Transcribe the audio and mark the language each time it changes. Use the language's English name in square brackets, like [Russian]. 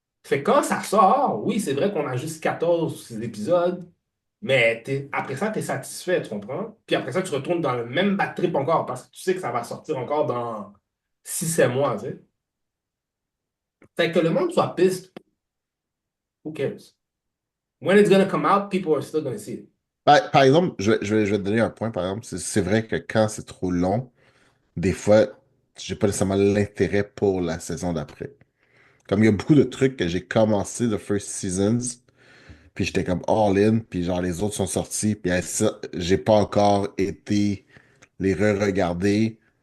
[French] Fait que quand ça sort, oui, c'est vrai qu'on a juste 14 épisodes, mais après ça, tu es satisfait, tu comprends? Puis après ça, tu retournes dans le même bad trip encore parce que tu sais que ça va sortir encore dans 6 7 mois, tu sais. Fait que le monde soit piste, [English] who cares? When it's gonna come out, people are still gonna see it. [French] Par exemple, je vais te donner un point, par exemple. C'est vrai que quand c'est trop long, des fois, j'ai pas nécessairement l'intérêt pour la saison d'après. Comme il y a beaucoup de trucs que j'ai commencé the first seasons, puis j'étais comme all in, puis genre les autres sont sortis, puis ça, j'ai pas encore été les re-regarder.